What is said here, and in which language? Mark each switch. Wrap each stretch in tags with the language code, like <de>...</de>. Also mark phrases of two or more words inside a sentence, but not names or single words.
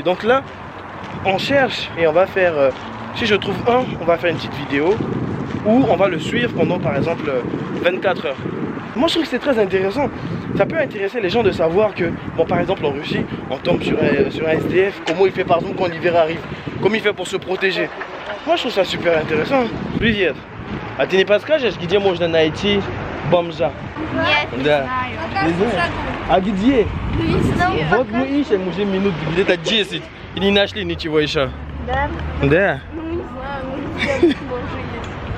<fr>Donc là, on cherche et on va faire, si je trouve un, on va faire une petite vidéo où on va le suivre pendant par exemple 24 heures. Moi je trouve que c'est très intéressant. Ça peut intéresser les gens de savoir que, bon par exemple en Russie, on tombe sur un SDF, comment il fait par exemple quand l'hiver arrive, comment il fait pour se protéger. Moi je trouve ça super intéressant.</fr> <ru>Привет. А ты не подскажешь, где можно найти бомжа? Нет, не Да. знаю. Не знаю. А где? Везде. Вот мы ищем уже минут где-то 10 и не нашли ничего еще. Да? Да. Ну, не знаю, ну, где тоже есть.</ru>